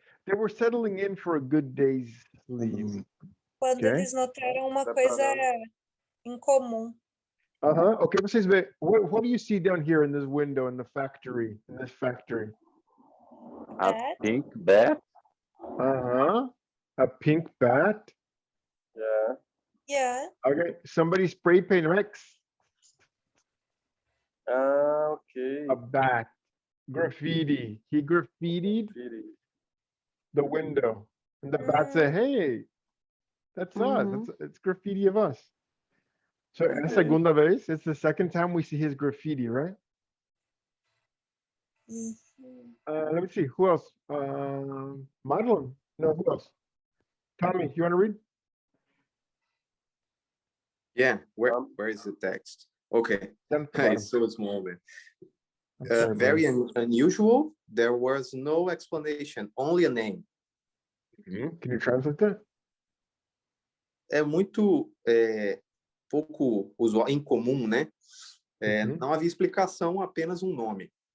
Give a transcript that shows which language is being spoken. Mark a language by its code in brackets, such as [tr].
[en] They were settling in for a good day's sleep. [pt] Quando eles notaram uma coisa incomum. Okay, vocês veem. [en] What do you see down here in this window in the factory? In this factory? A pink bat? A pink bat? Yeah. Okay, somebody spray painted, right? Okay. A bat. Graffiti. He graffitied the window. And the bat said, hey, that's us. It's graffiti of us. So, [pt] a segunda vez, [en] it's the second time we see his graffiti, right? Let me see. Who else? Madeline. No, who else? Tommy, you want to read? Yeah, where is the text? Okay, it's so small. Very unusual. There was no explanation, only a name. Can you translate that? [pt] É muito pouco usual, incomum, né? Não havia explicação, apenas um nome.